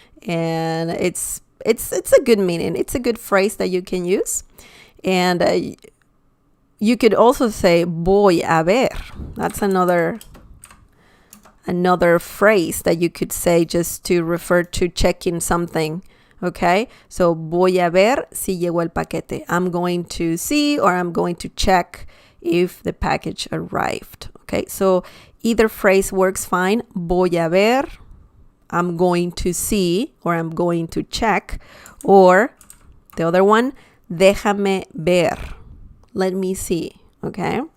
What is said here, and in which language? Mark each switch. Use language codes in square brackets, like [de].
[en] And it's a good meaning. It's a good phrase that you can use. And you could also say [es] voy a ver. [en] That's another phrase that you could say just to refer to checking something, okay? [es] So voy a ver si llegó el paquete. [en] I'm going to see, or I'm going to check if the package arrived, okay? So either phrase works fine. [es] Voy a ver, [en] I'm going to see, or I'm going to check. Or the other one, [es] déjame ver, [en] let me see, okay?